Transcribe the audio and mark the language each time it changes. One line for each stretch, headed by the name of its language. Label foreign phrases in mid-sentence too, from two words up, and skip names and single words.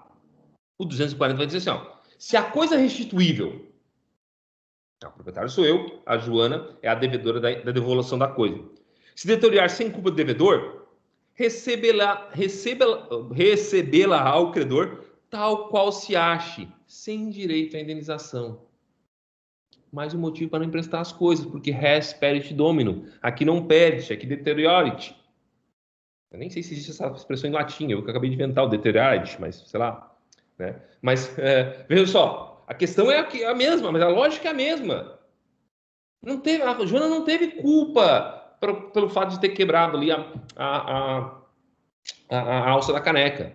Portuguese: O 240 vai dizer assim, ó, se a coisa é restituível, o proprietário sou eu, a Joana é a devedora da devolução da coisa. Se deteriorar sem culpa do devedor, recebê-la ao credor tal qual se ache, sem direito à indenização. Mais um motivo para não emprestar as coisas, porque
Latin: res perit dominum.
Portuguese: Aqui não perit, aqui deteriorit. Eu nem sei se existe essa expressão em latim, eu acabei de inventar o deteriorit, mas sei lá. Né? Mas, veja só, a questão é a mesma, mas a lógica é a mesma. A Joana não teve culpa pelo fato de ter quebrado ali a alça da caneca.